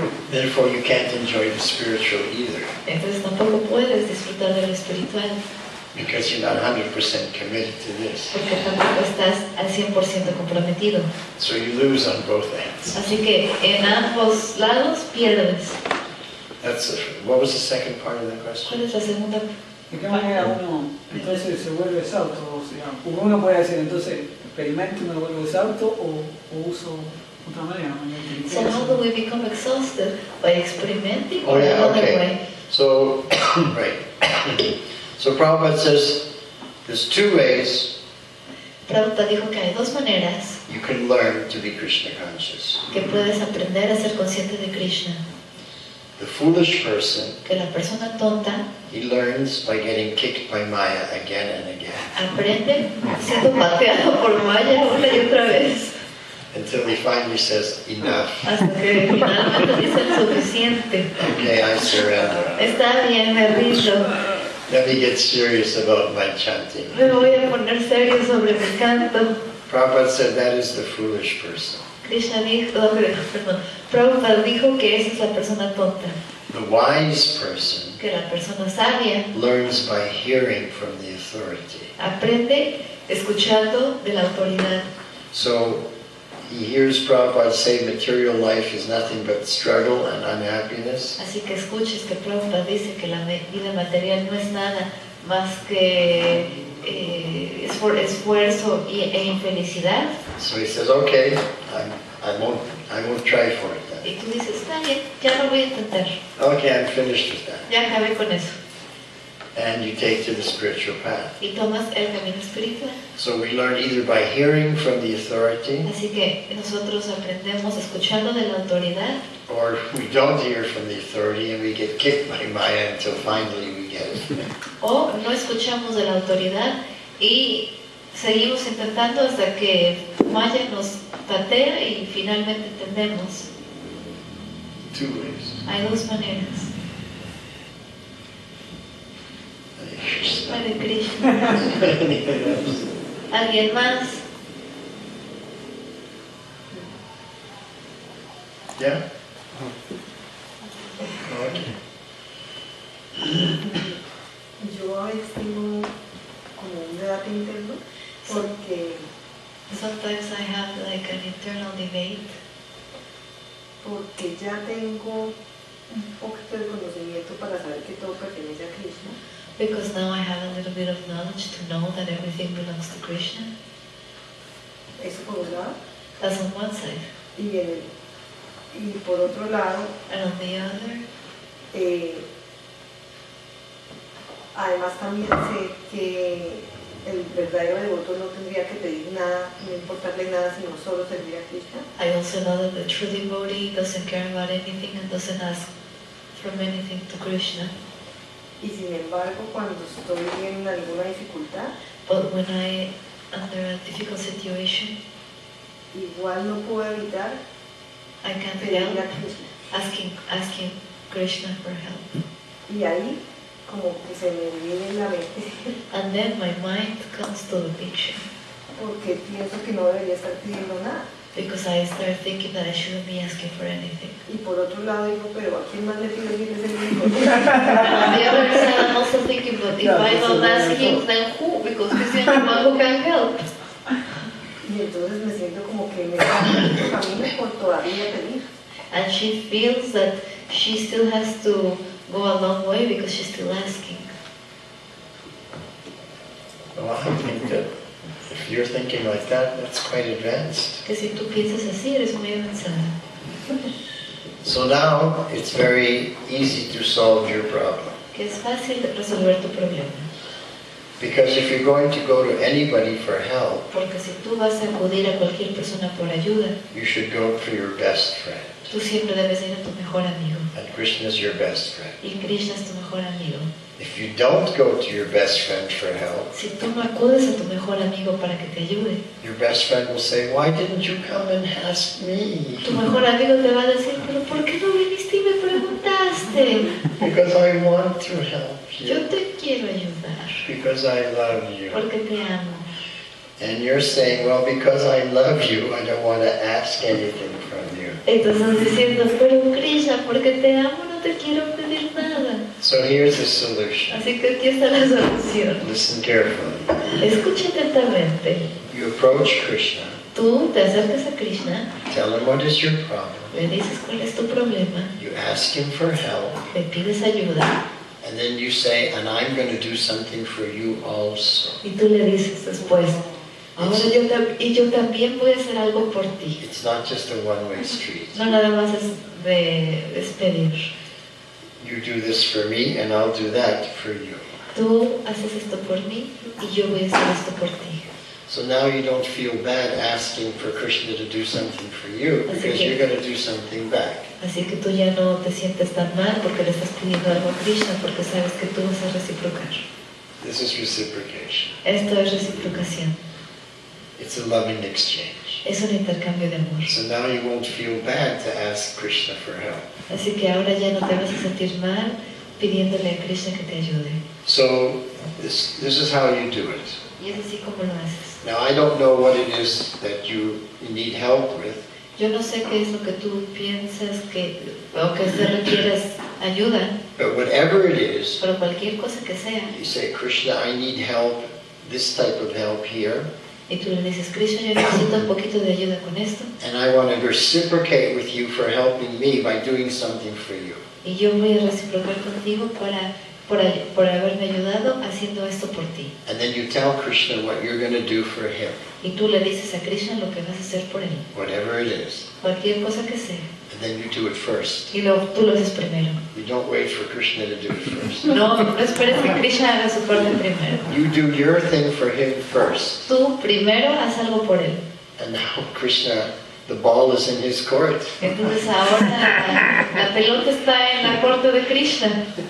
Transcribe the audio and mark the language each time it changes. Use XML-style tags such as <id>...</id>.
<en>therefore you can't enjoy the spiritual either,</en> <es>entonces tampoco puedes disfrutar de lo espiritual,</es> <en>because you're not 100% committed to this.</en> <es>porque tampoco estás al 100% comprometido.</es> <en>So you lose on both ends.</en> <es>Así que en ambos lados pierdes.</es> <en>What was the second part of the question?</en> <es>¿Cuál es la segunda? ¿De qué manera uno entonces se vuelve exhausto? O sea, porque uno puede decir, entonces, experimento y me vuelvo exhausto o uso otra manera.</es> <en>So how do we become exhausted? By experimenting Oh or yeah, another okay. way? So, right. So Prabhupada says there's two ways</en> <es>Prabhupada dijo que hay dos maneras</es> <en>you can learn to be Krishna conscious.</en> <es>que puedes aprender a ser consciente de Krishna.</es> <en>The foolish person,</en> <es>Que la persona tonta</es> <en>he learns by getting kicked by Maya again and again,</en> <es>aprende siendo pateado por Maya una y otra vez,</es> <en>until he finally says, enough.</en> <es>hasta que finalmente dice suficiente.</es> <en>Okay, I surrender.</en> <es>Está bien, me rindo.</es> <en>Let me get serious about my chanting.</en> <es>Me voy a poner serio sobre mi canto.</es> <en>Prabhupada said that is the foolish person.</en> <es>Krishna dijo, perdón, Prabhupada dijo que esa es la persona tonta,</es> <en>The wise person</en> <es>que la persona sabia</es> <en>learns by hearing from the authority.</en> <es>aprende escuchando de la autoridad.</es> <en>So he hears Prabhupada say material life is nothing but struggle and unhappiness.</en> <es>Así que escuches que Prabhupada dice que la vida material no es nada más que esfuerzo e infelicidad.</es> <en>So he says, okay, I won't try for it then.</en> <es>Y tú dices, está bien, ya lo voy a intentar.</es> <en>Okay, I'm finished with that.</en> <es>Ya acabé con eso.</es> <en>and you take to the spiritual path.</en> <es>y tomas el camino espiritual.</es> <en>So we learn either by hearing from the authority,</en> <es>Así que nosotros aprendemos escuchando de la autoridad,</es> <en>or we don't hear from the authority and we get kicked by Maya until finally we get it.</en> <es>o no escuchamos de la autoridad y seguimos intentando hasta que Maya nos patea y finalmente entendemos.</es> <en>Two ways.</en> <es>Hay dos maneras.</es> <en>Hare Krishna. Anything else?</en> <es>¿Alguien más? Yeah? Okay. Yo a veces tengo como un debate interno porque</es> <en>Sometimes I have like an internal debate</en> <es>ya tengo un poquito de conocimiento para saber que todo pertenece a Krishna,</es> <en>because now I have a little bit of knowledge to know that everything belongs to Krishna.</en> <es>eso por un lado,</es> <en>That's on one side.</en> <es>y por otro lado,</es> <en>And on the other,</en> <es>además también sé que el verdadero devoto no tendría que pedir nada, no importarle nada, sino solo servir a Krishna.</es> <en>I also know that the true devotee doesn't care about anything and doesn't ask from anything to Krishna.</en> <es>Y sin embargo, cuando estoy en alguna dificultad,</es> <en>But when I under a difficult situation,</en> <es>igual no puedo evitar</es> <en>I can't</en> <es>pedirle a help Krishna.</es> <en>asking Krishna for help.</en> <es>Y ahí como que se me viene en la mente,</es> <en>And then my mind comes to the picture,</en> <es>porque pienso que no debería estar pidiendo nada.</es> <en>because I start thinking that I shouldn't be asking for anything.</en> <es>Y por otro lado digo, pero ¿a quién más le pido si es el único?</es> <en>On the other side, I'm also thinking, but if I don't ask him, then who? Because he's the only one who can help.</en> <es>Y entonces me siento como que me falta mucho camino por todavía pedir.</es> <en>And she feels that she still has to go a long way because she's still asking. Well, I think that if you're thinking like that, that's quite advanced.</en> <es>Que si tú piensas así, eres muy avanzada.</es> <en>So now it's very easy to solve your problem.</en> <es>Que es fácil de resolver tu problema.</es> <en>Because if you're going to go to anybody for help,</en> <es>Porque si tú vas a acudir a cualquier persona por ayuda,</es> <en>you should go for your best friend.</en> <es>tú siempre debes ir a tu mejor amigo.</es> <en>And Krishna is your best friend.</en> <es>Y Krishna es tu mejor amigo.</es> <en>If you don't go to your best friend for help,</en> <es>Si tú no acudes a tu mejor amigo para que te ayude,</es> <en>your best friend will say, "Why didn't you come and ask me?"</en> <es>tu mejor amigo te va a decir, pero ¿por qué no viniste y me preguntaste?</es> <en>Because I want to help</en> <es>Yo</es> <en>you.</en> <es>te quiero ayudar,</es> <en>Because I love you.</en> <es>porque te amo.</es> <en>And you're saying, well, because I love you, I don't want to ask anything from you.</en> <es>Entonces diciendo, pero Krishna, porque te amo no te quiero pedir nada.</es> <en>So here's the solution.</en> <es>Así que aquí está la solución.</es> <en>Listen carefully.</en> <es>Escucha atentamente.</es> <en>You approach Krishna,</en> <es>Tú te acercas a Krishna,</es> <en>tell him what is your problem,</en> <es>le dices cuál es tu problema,</es> <en>you ask him for help,</en> <es>le pides ayuda</es> <en>and then you say, and I'm going to do something for you also.</en> <es>y tú le dices después, ahora yo también voy a hacer algo por ti.</es> <en>It's not just a one-way street.</en> <es>No nada más es pedir.</es> <en>You do this for me, and I'll do that for you.</en> <es>Tú haces esto por mí y yo voy a hacer esto por ti.</es> <en>So now you don't feel bad asking for Krishna to do something for you, because you're going to do something back.</en> <es>Así que tú ya no te sientes tan mal porque le estás pidiendo algo a Krishna, porque sabes que tú vas a reciprocar.</es> <en>This is reciprocation.</en> <es>Esto es reciprocación.</es> <en>It's a loving exchange.</en> <es>Es un intercambio de amor.</es> <en>So now you won't feel bad to ask Krishna for help.</en> <es>Así que ahora ya no te vas a sentir mal pidiéndole a Krishna que te ayude.</es> <en>So this is how you do it.</en> <es>Y es así como lo haces.</es> <en>Now I don't know what it is that you need help with,</en> <es>Yo no sé qué es lo que tú piensas o que te requieres ayuda,</es> <en>but whatever it is,</en> <es>pero cualquier cosa que sea,</es> <en>you say, Krishna, I need help, this type of help here,</en> <es>y tú le dices, Krishna, yo necesito un poquito de ayuda con esto,</es> <en>and I want to reciprocate with you for helping me by doing something for you.</en> <es>y yo voy a reciprocar contigo por haberme ayudado haciendo esto por ti.</es> <en>And then you tell Krishna what you're going to do for him,</en> <es>Y tú le dices a Krishna lo que vas a hacer por él,</es> <en>whatever it is.</en> <es>cualquier cosa que sea.</es> <en>and then you do it first.</en> <es>y luego tú lo haces primero.</es> <en>You don't wait for Krishna to do it first.</en> <es>No esperes que Krishna haga su parte primero.</es> <en>You do your thing for him first.</en> <es>Tú primero haz algo por él.</es> <en>And now Krishna, the ball is in his court.</en> <es>Entonces ahora la pelota está en la corte de Krishna.</es>